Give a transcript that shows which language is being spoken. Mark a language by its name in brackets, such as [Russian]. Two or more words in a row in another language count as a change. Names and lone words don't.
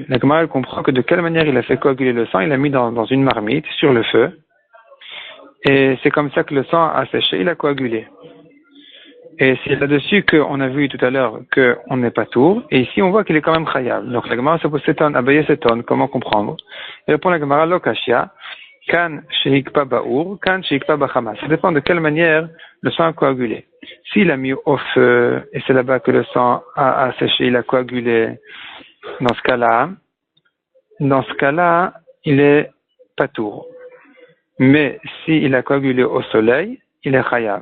[French] La Gemara elle comprend que de quelle manière il a fait coaguler le sang, il l'a mis dans une marmite sur le feu, et c'est comme ça que le sang a séché, il a coagulé. Et c'est là-dessus qu'on a vu tout à l'heure qu'on n'est pas tour, et ici on voit qu'il est quand même chayav. Donc la Gemara se pose abaye seton, comment comprendre? Et répond la Gemara [Aramaic] lokashia, kan shehikpa ba'ur, kan shehikpa bachama. [French] Ça dépend de quelle manière le sang a coagulé. S'il a mis au feu, et c'est là-bas que le sang a séché, il a coagulé, dans ce cas-là, il est patour. Mais s'il a coagulé au soleil, il est chayav.